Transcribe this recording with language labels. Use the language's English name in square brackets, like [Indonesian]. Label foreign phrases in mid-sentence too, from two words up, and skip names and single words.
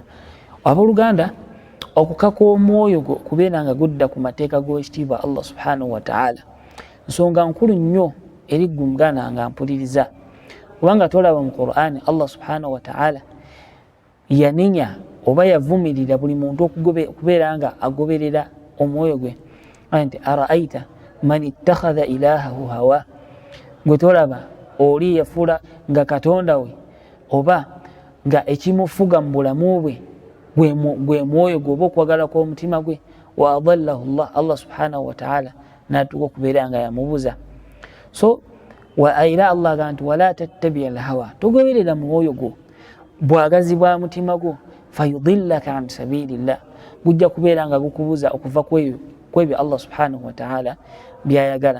[Ganda] Abooluganda, okukaka omwoyo gwo okubeera nga gudda ku mateeka g'ekitiibwa [Arabic] Allah subhanahu wa ta'ala [Ganda] nsonga nkulu nnyo eri ggwe muganda nga mpuliriza, kubanga tolaba mu Qur'ani [Arabic] Allah subhanahu wa ta'ala [Ganda] yanenya oba yavumirira buli muntu okubeera nga agoberera omwoyo gwe. [Arabic] Nti araaita man ittakhadha ilahahu hawa, [Ganda] gwe tolaba oli yafuula nga katonda we oba nga ekimufuga mu bulamu bwe gwe mwoyo gwe oba okwagala kw'omutima gwe. [Arabic] Wa adallahu Allah subhanahu wa ta'ala [Ganda] natuka okubeera nga yamubuza. So era Allah aga nti [Arabic] wala tattabi alhawa, [Ganda] togoberera mwoyo gwo bwagazi bwa mutima gwo, [Arabic] fayudillaka an sabilillah, [Ganda] gujja kubeera nga gukubuza okuva kwebyo [Arabic] Allah subhanahu wa ta'ala [Ganda] byayagala.